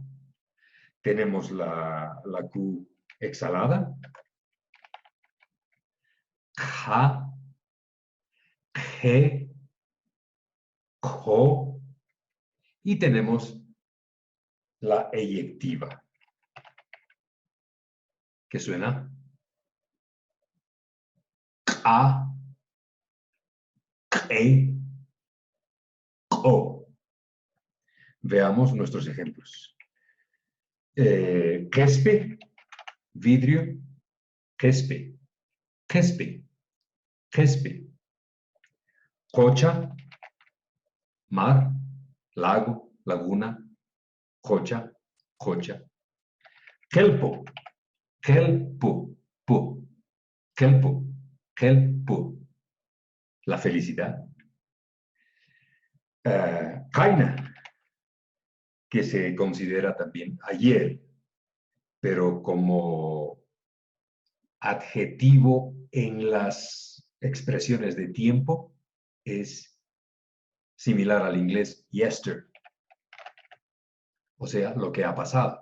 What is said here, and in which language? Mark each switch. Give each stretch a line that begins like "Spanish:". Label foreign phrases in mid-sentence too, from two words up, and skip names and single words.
Spanish: Tenemos la Q exhalada, Ja, G, Jo, y tenemos la eyectiva, que suena A, E, O. Veamos nuestros ejemplos.
Quechua: Quispe, vidrio, quispe, quispe, quispe.
Spanish: Cocha, mar, lago, laguna,
Quechua: cocha, cocha. Kelpo, kelpo, pu, kelpo, kelpo.
Spanish: La felicidad. Kaina, que se considera también ayer, pero como adjetivo en las expresiones de tiempo es similar al inglés yester, o sea, lo que ha pasado.